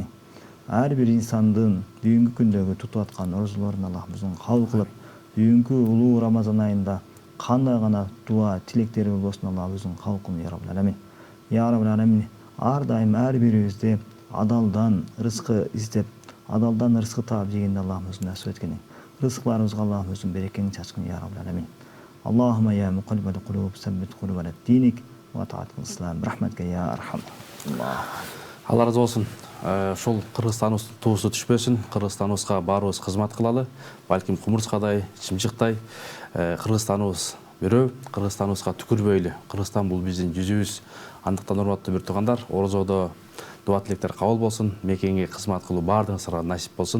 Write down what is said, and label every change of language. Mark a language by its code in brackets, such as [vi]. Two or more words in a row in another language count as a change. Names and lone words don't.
[ky] Ар бир инсандын бүгүнкү күндөгү тутуп аткан орозолорун Аллахыбыздын кабыл кылып, бүгүнкү улуу Рамазан айында кандай гана дуа, тилектери болбосун Аллахыбыздын кабыл кылын [ar] يا رب العالمين. يا رب العالمين. [ky] Ар дайым ар бирибизде адалдан рызкы издеп, адалдан рызкы таап жегенди Аллахыбыздын насип эткени. Рызыкларыбызга Аллахыбыздын берекеңин чачкын [ar] يا رب العالمين. اللهم يا مقلب القلوب ثبت قلوبنا دينك وطاعة الإسلام. برحمتك يا أرحم. [ky] Алла разы болсын. Ошол Кыргызстаныбыздын туусу түшпөсүн. Кыргызстаныбызга баарыбыз кызмат кылалы. Балким кумурскадай, чымчыктай Кыргызстаныбыз бирөө, Кыргызстаныбызга түкүрбөйлү. Кыргызстан бул биздин жүзүбүз. Андыктан урматтуу бир туугандар, орозодо дуа тилектер кабыл болсун, мекенге кызмат кылуу баардыгыңызга насип болсун.